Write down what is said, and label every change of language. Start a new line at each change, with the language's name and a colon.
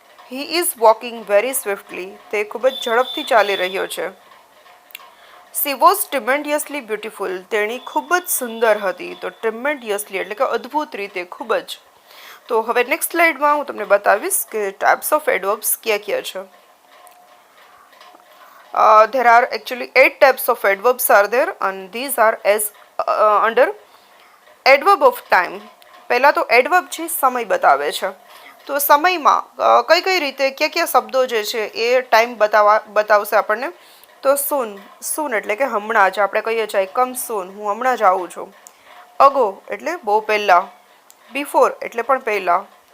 English: He is walking very swiftly.
Gujarati: તે ખૂબ જ ઝડપથી ચાલી રહ્યો છે.
English: She was tremendously beautiful.
Gujarati: તેણી ખૂબ જ સુંદર હતી. તો tremendously એટલે કે અદ્ભુત રીતે, ખૂબ જ. તો હવે નેક્સ્ટ સ્લાઇડમાં હું તમને બતાવીશ કે ટાઈપ્સ ઓફ એડવર્બ્સ કયા કયા છે.
English: There are actually 8 types of adverbs are there and these are as under adverb of time.
Gujarati: પહેલા તો એડવર્બ છે સમય બતાવે છે. તો સમયમાં કઈ કઈ રીતે કયા શબ્દો જે છે એ ટાઈમ બતાવશે આપણને. તો સૂન એટલે કે હમણાં જ, આપણે કહીએ છીએ કમ સૂન, હું હમણાં જ આવું છું. અગો એટલે બહુ પહેલાં. બિફોર એટલે પણ પહેલાં.